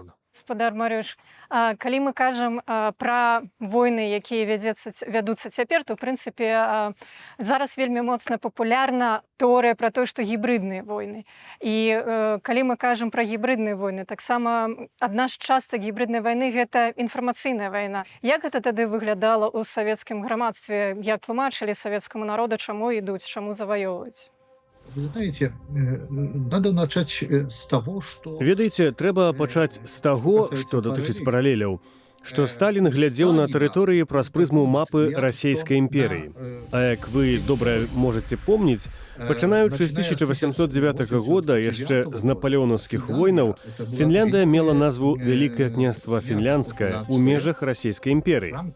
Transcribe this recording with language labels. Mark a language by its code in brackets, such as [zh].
[be] Гаспадар Марыш, калі мы кажам пра войны, якія вядуцца цяпер, то, ў прынцыпе, зараз вельмі моцна папулярна тэорыя пра тое, што гібрыдныя войны. І калі мы кажам пра гібрыдныя войны, таксама адна з частак гібрыднай вайны – гэта інфармацыйная вайна. Як гэта тады выглядала ў савецкім грамадстве? Як тлумачылі савецкаму народу, чаму ідуць, чаму заваёўваць? [ru] Вы знаете, надо начать с того, что... [be] Ведаеце, трэба пачаць з таго, што датычыць паралеляў. што Сталін глядзеў на тэрыторыі праз прызму мапы расійскай імперыі. А як вы добра можаце помніць, пачынаючы з 1809 года, яшчэ з напалеонаўскіх войнаў, Фінляндыя мела назву Вялікае княства Фінляндскае ў межах расійскай імперыі.